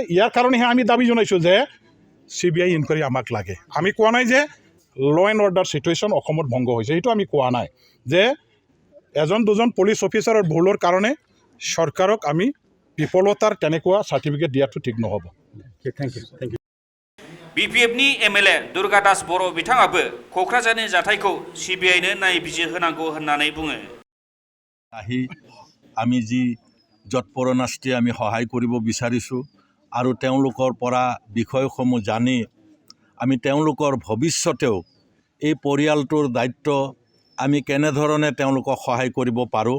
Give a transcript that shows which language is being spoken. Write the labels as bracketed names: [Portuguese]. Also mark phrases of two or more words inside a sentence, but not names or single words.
[Assamese] ইয়াৰ কাৰণেহে আমি দাবী জনাইছোঁ যে CBI ইনকুৱাৰী আমাক লাগে। আমি কোৱা নাই যে [English] law and order situation [Assamese] অসমত ভংগ হৈছে, সেইটো আমি কোৱা নাই যে এজন দুজন পুলিচ অফিচাৰৰ ভুলৰ কাৰণে চৰকাৰক আমি বিফলতাৰ তেনেকুৱা চাৰ্টিফিকেট দিয়াটো ঠিক নহ'ব। [English] thank you. [Bodo] बिपिएफनि एमएलए दुर्गादास बर' बिथाङाबो क'क्राझारनि जाथायखौ CBIनो नायबिजिरहोनांगौ होननानै बुङो। [Assamese] আমি যি যৎপৰোনাস্তি আমি সহায় কৰিব বিচাৰিছোঁ আৰু তেওঁলোকৰ পৰা বিষয়সমূহ জানি আমি তেওঁলোকৰ ভৱিষ্যতেও এই পৰিয়ালটোৰ দায়িত্ব আমি কেনেধৰণে তেওঁলোকক সহায় কৰিব পাৰোঁ।